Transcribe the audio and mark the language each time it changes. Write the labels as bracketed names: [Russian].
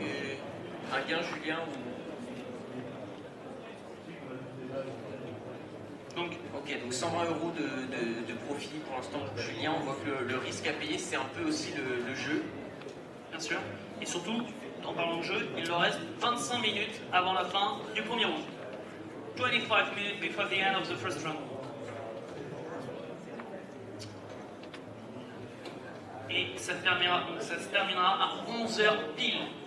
[French] Et un gain, Julien Donc, ok, donc 120 € de profit pour l'instant pour Julien. On voit que le risque à payer, c'est un peu aussi le jeu. Bien sûr. Et surtout, en parlant de jeu, il leur reste 25 minutes avant la fin du premier round. [English] 25 minutes before the end of the first round. [French] Et ça se terminera à 11h pile.